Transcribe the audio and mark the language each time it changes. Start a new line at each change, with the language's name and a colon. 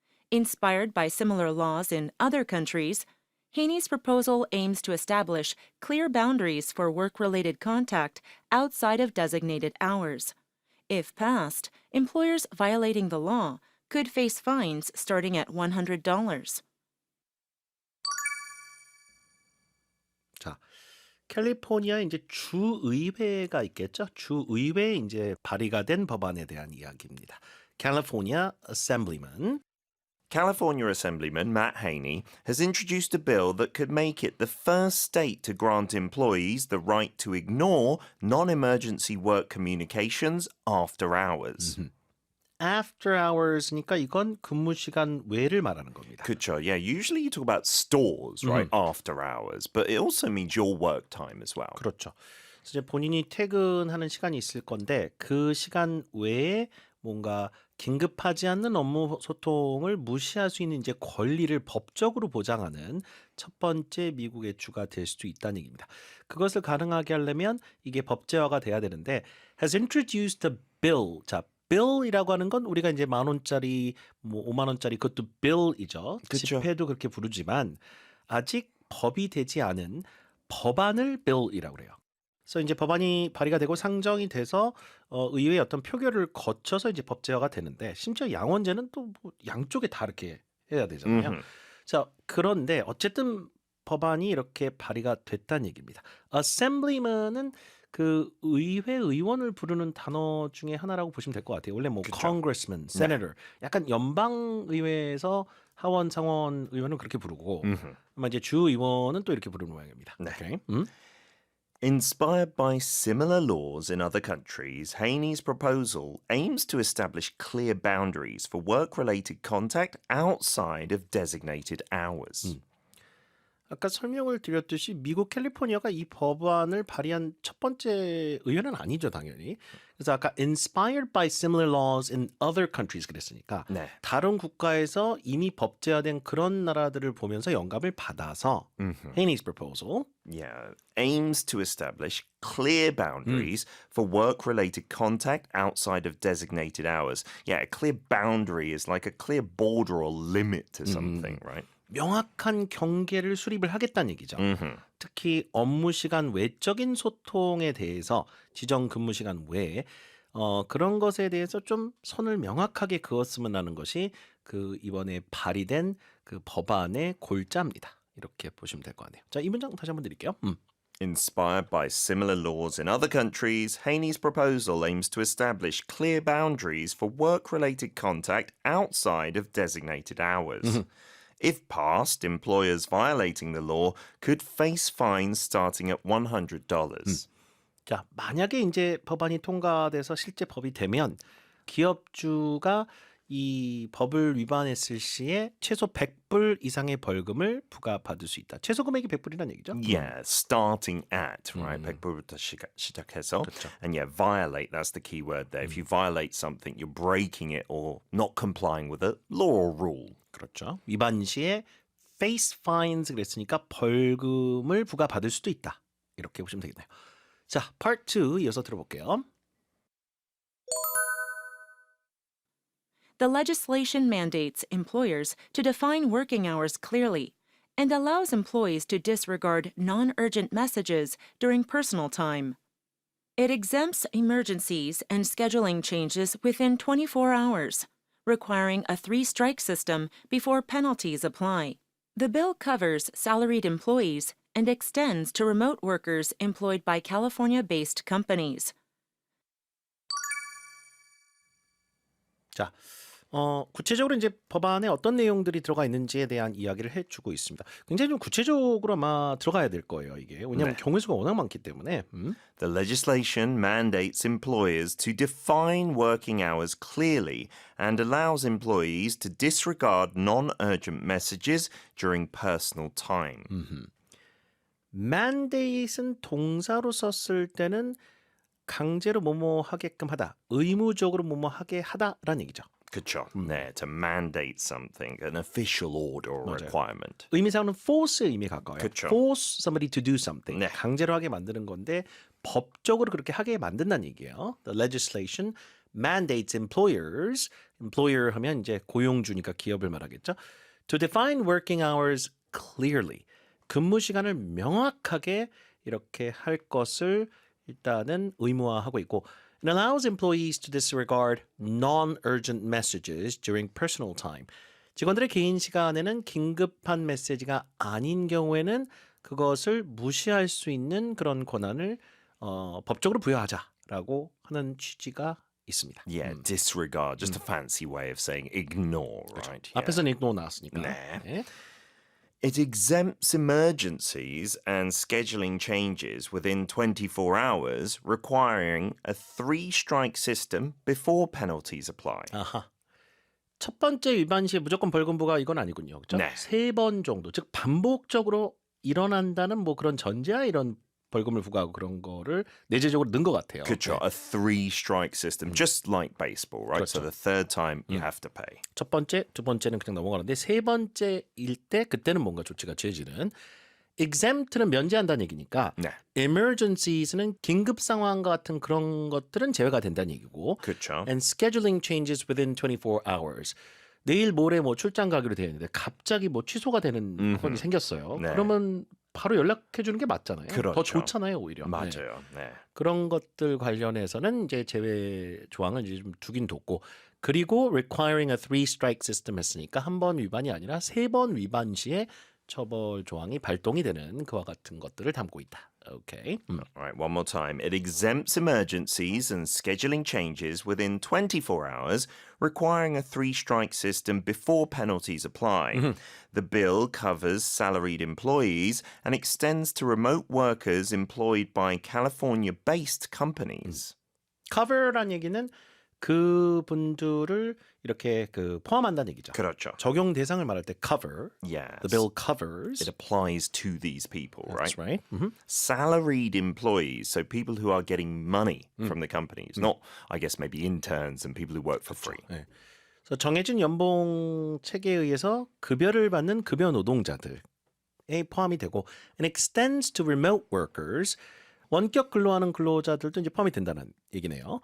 English: Inspired by similar laws in other countries, Haney's proposal aims to establish clear boundaries for work-related contact outside of designated hours. If passed, employers violating the law could face fines starting at $100.
Korean: 자, 캘리포니아 이제 주의회가 있겠죠. 주의회에 이제 발의가 된 법안에 대한 이야기입니다.
English: California Assemblyman California Assemblyman Matt Haney has introduced a bill that could make it the first state to grant employees the right to ignore non-emergency work communications after hours. After hours
Korean: 니까 이건 근무 시간 외를 말하는 겁니다. 그쵸.
English: Yeah, usually you talk about stores, right? After hours. But it also means your work time as well.
Korean: 그렇죠. 그래서 이제 본인이 퇴근하는 시간이 있을 건데 그 시간 외에 뭔가 긴급하지 않는 업무 소통을 무시할 수 있는 이제 권리를 법적으로 보장하는 첫 번째 미국의 주가 될 수도 있다는 얘기입니다. 그것을 가능하게 하려면 이게 법제화가 돼야 되는데
English: has introduced a bill.
Korean: 자, bill이라고 하는 건 우리가 이제 10,000원짜리, 뭐 50,000원짜리 그것도 bill이죠. 그쵸. 지폐도 그렇게 부르지만 아직 법이 되지 않은 법안을 bill이라고 그래요. 그래서 이제 법안이 발의가 되고 상정이 돼서 의회의 어떤 표결을 거쳐서 이제 법제화가 되는데 심지어 양원제는 또 뭐 양쪽에 다 이렇게 해야 되잖아요. 자, 그런데 어쨌든 법안이 이렇게 발의가 됐다는 얘기입니다. Assemblyman은 그 의회 의원을 부르는 단어 중에 하나라고 보시면 될 것 같아요. 원래 뭐 그쵸. congressman, senator, 약간 연방 의회에서 하원, 상원 의원은 그렇게 부르고 아마 이제 주 의원은 또 이렇게 부르는 모양입니다. 네. 오케이.
English: Inspired by similar laws in other countries, Haney's proposal aims to establish clear boundaries for work-related contact outside of designated hours.
Korean: 아까 설명을 드렸듯이 미국 캘리포니아가 이 법안을 발의한 첫 번째 의회는 아니죠, 당연히. 그래서 아까
English: inspired by similar laws in other countries
Korean: 그랬으니까 네. 다른 국가에서 이미 법제화된 그런 나라들을 보면서 영감을 받아서
English: Haney's proposal Yeah, aims to establish clear boundaries for work-related contact outside of designated hours. Yeah, a clear boundary is like a clear border or limit to something, right?
Korean: 명확한 경계를 수립을 하겠다는 얘기죠. 특히 업무 시간 외적인 소통에 대해서 지정 근무 시간 외에 그런 것에 대해서 좀 선을 명확하게 그었으면 하는 것이 그 이번에 발의된 그 법안의 골자입니다. 이렇게 보시면 될 것 같네요. 자, 이 문장 다시 한번 드릴게요.
English: Inspired by similar laws in other countries, Haney's proposal aims to establish clear boundaries for work-related contact outside of designated hours. If passed, employers violating the law could face fines starting at $100.
Korean: 자, 만약에 이제 법안이 통과돼서 실제 법이 되면 기업주가 이 법을 위반했을 시에 최소 100불 이상의 벌금을 부과받을 수 있다. 최소 금액이 100불이라는 얘기죠.
English: Yeah, starting at, right?
Korean: 100부터 시작해서.
English: And yeah, violate, that's the key word there. If you violate something, you're breaking it or not complying with a law or rule.
Korean: 그렇죠. 위반 시에
English: face fines
Korean: 그랬으니까 벌금을 부과받을 수도 있다. 이렇게 보시면 되겠네요. 자, part 2 이어서 들어볼게요.
English: The legislation mandates employers to define working hours clearly and allows employees to disregard non-urgent messages during personal time. It exempts emergencies and scheduling changes within 24 hours, requiring a 3-strike system before penalties apply. The bill covers salaried employees and extends to remote workers employed by California-based companies.
Korean: 자, 구체적으로 이제 법안에 어떤 내용들이 들어가 있는지에 대한 이야기를 해주고 있습니다. 굉장히 좀 구체적으로 아마 들어가야 될 거예요, 이게. 왜냐하면 경우 수가 워낙 많기 때문에.
English: The legislation mandates employers to define working hours clearly and allows employees to disregard non-urgent messages during personal time.
Korean: mandate은 동사로 썼을 때는 강제로 뭐뭐 하게끔 하다, 의무적으로 뭐뭐 하게 하다라는 얘기죠. 그쵸.
English: 네, to mandate something, an official order or requirement.
Korean: 의미상으로는 force의 의미에 가까워요. 그쵸.
English: force somebody to do something.
Korean: 네. 강제로 하게 만드는 건데 법적으로 그렇게 하게 만든다는 얘기예요.
English: The legislation mandates employers,
Korean: employer 하면 이제 고용주니까 기업을 말하겠죠.
English: To define working hours clearly.
Korean: 근무 시간을 명확하게 이렇게 할 것을 일단은 의무화하고 있고
English: It allows employees to disregard non-urgent messages during personal time.
Korean: 직원들의 개인 시간에는 긴급한 메시지가 아닌 경우에는 그것을 무시할 수 있는 그런 권한을 법적으로 부여하자라고 하는 취지가 있습니다.
English: Yeah, disregard, just a fancy way of saying ignore, right? Yeah.
Korean: 앞에서는 ignore 나왔으니까. 네. 네.
English: It exempts emergencies and scheduling changes within 24 hours, requiring a 3-strike system before penalties apply.
Korean: 아하. 첫 번째 위반 시에 무조건 벌금 부과 이건 아니군요. 그렇죠? 네. 3번 정도, 즉 반복적으로 일어난다는 뭐 그런 전제하 이런 벌금을 부과하고 그런 거를 내재적으로 넣은 것 같아요.
English: 그쵸, a 3-strike system, just like baseball, right? So
Korean: 그렇죠.
English: the third time you have to pay.
Korean: 첫 번째, 두 번째는 그냥 넘어가는데 세 번째일 때 그때는 뭔가 조치가 취해지는 exempt는 면제한다는 얘기니까 네. emergencies는 긴급 상황 같은 그런 것들은 제외가 된다는 얘기고 그쵸.
English: and scheduling changes within 24 hours.
Korean: 내일 모레 뭐 출장 가기로 되어 있는데 갑자기 뭐 취소가 되는 건이 생겼어요. 네. 그러면 바로 연락해 주는 게 맞잖아요. 그렇죠. 더 좋잖아요, 오히려. 네. 맞아요. 네. 그런 것들 관련해서는 이제 제외 조항을 이제 좀 두긴 뒀고 그리고
English: requiring a 3-strike system
Korean: 했으니까 한 번 위반이 아니라 3번 위반 시에 처벌 조항이 발동이 되는 그와 같은 것들을 담고 있다.
English: Okay. All right, one more time. It exempts emergencies and scheduling changes within 24 hours, requiring a three-strike system before penalties apply. The bill covers salaried employees and extends to remote workers employed by California-based companies.
Korean: cover란 얘기는 그분들을 이렇게 포함한다는 얘기죠. 그렇죠. 적용 대상을 말할 때 cover.
English: Yes. The bill covers. It applies to these people, That's right? right. Salaried employees, so people who are getting money from the companies, not, I guess, maybe interns and people who work for free.
Korean: 네. 그래서 정해진 연봉 체계에 의해서 급여를 받는 급여 노동자들에 포함이 되고
English: and extends to remote workers
Korean: 원격 근로하는 근로자들도 이제 포함이 된다는 얘기네요.